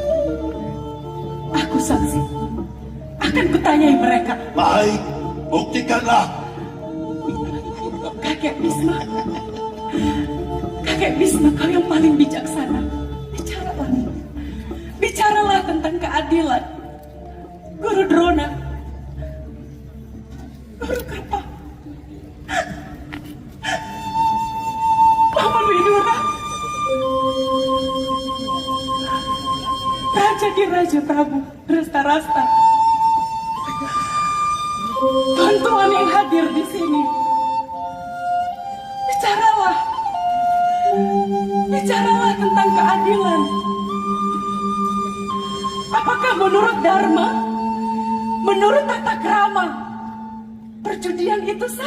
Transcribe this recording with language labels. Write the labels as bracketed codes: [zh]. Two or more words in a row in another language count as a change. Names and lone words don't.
[id] Aku saksi. Akan kutanyai mereka. Baik, buktikanlah. Kakek Bisma. Kakek Bisma, kau yang paling bijaksana. Bicaralah. Bicaralah tentang keadilan. Guru Drona. Guru Karpa. Paman Widura. Raja di Raja Prabu Dresta-rasta. Tuan-tuan yang hadir di sini. Bicaralah. Bicaralah tentang keadilan. Apakah menurut Dharma, menurut tata krama, perjudian itu sah?